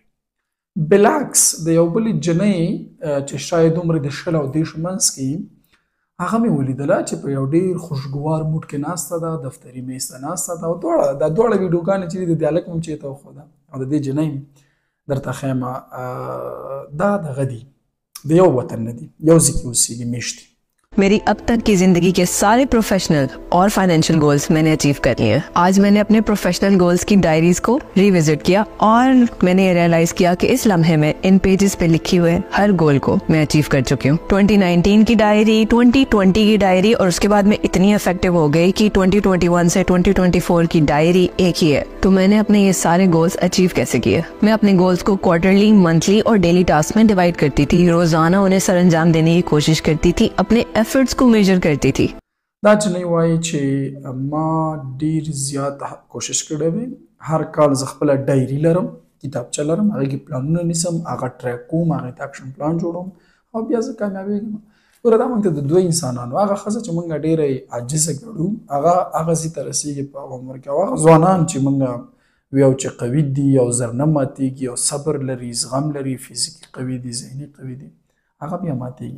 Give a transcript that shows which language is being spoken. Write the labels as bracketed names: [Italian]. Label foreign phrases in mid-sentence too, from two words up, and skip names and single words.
[Pashto] بالعکس د یو بلې جنۍ چې شاید عمر د 20 او 30 منځ کې، هغه مې ولیدله چې په یو ډېر خوشګوار موډ کې ناسته ده، دفتري میز ته ناسته ده او دا دواړه ویډیوګانې چې دي د دې هلک مې هم چېرته وښوده او د دې جنۍ درته ښیمه. دا دغه دي، د یو وطن نه دي، یو ځای کې اوسېږي، میشت دي. [Hindi] मेरी अब तक की ज़िंदगी के सारे प्रोफेशनल और [English] financial goals [Hindi] मैंने अचीव कर लिए। आज मैंने अपने [English] professional goals [Hindi] की डायरीज को रिविजिट किया और मैंने रियलाइज़ किया कि इस लम्हे में इन पेजेस पे लिखे हुए हर गोल को मैं अचीव कर चुकी हूँ। 2019 की डायरी, 2020 की डायरी और उसके बाद मैं इतनी इफेक्टिव हो गई कि 2021 से 2024 की डायरी एक ही है। तो मैंने अपने ये सारे गोल्स अचीव कैसे किए? मैं अपने गोल्स को [English] quarterly, monthly [Hindi] और [English] daily task [Hindi] में डिवाइड करती थी। रोजाना उन्हें सर अंजाम देने की कोशिश करती थी, अपने एफर्ट्स को मेजर करती थी. [Pashto] دا جنۍ وایي چې ما ډېر زیات کوشش کړی وی. هر کال زه خپله ډایري لرم، کتابچه لرم، هغې کې پلانونه نیسم، هغه ټریک کوم، هغې ته [English] action plan [Pashto] جوړوم او بیا زه کامیابېږم. ګوره دا موږ ته د دوه انسانانو، هغه ښځه چې موږ ډېره یې عاجزه ګڼو هغه ځای ته رسېږي په عمر کې، او هغه ځوانان چې موږ ویو چې قوي دي او زر نه ماتېږي او صبر لري، زغم لري، فزیکي قوي دي، ذهني قوي دي، هغه بیا ماتېږي.